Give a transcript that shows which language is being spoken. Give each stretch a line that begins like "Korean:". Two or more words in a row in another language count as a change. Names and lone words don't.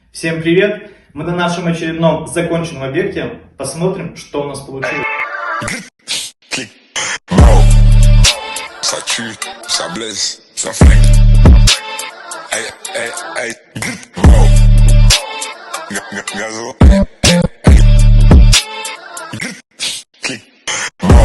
Russian: Всем привет! Мы на нашем очередном законченном объекте. Посмотрим, что у нас получилось.
French: Ça tue, ça blesse, ça flingue. Hey, hey, hey, wow. Gazo. Clic. Wow.